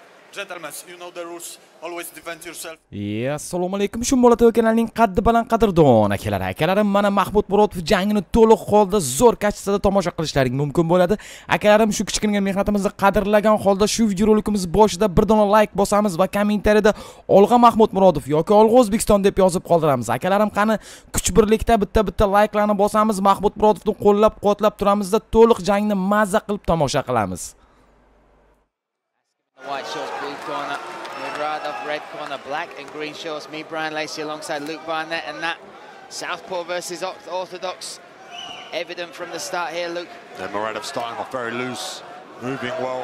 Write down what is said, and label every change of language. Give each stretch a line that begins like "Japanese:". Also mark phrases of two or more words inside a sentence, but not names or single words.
English: Gentlemen, you know the rules. Always defend yourself.
Uzbek: Assalomu alaykum. Shum bo'ladi kanalning qaddi baland qadrdon akalarim, mana Mahmud Muradov jangini to'liq holda zo'r kachesida tomosha qilishlaring mumkin bo'ladi. Akalarim, shu kichkina mehnatimizni qadrlagan holda shu videorolikimiz boshida bir dona like bosamiz va kommentariyada olg'a Mahmud Muradov yoki olg'a O'zbekiston deb yozib qoldiramiz. Akalarim, qani kuch birlikda bitta like'larni bosamiz, Mahmud Muradovni qo'llab-quvvatlab turamizda to'liq jangni mazza qilib tomosha qilamiz.
English: White shorts, blue corner, Muradov, red corner, black and green shorts. Me, Brian Lacey, alongside Luke Barnett, and that Southpaw versus Orthodox, evident from the start here, Luke. Yeah, Muradov starting off very loose, moving well.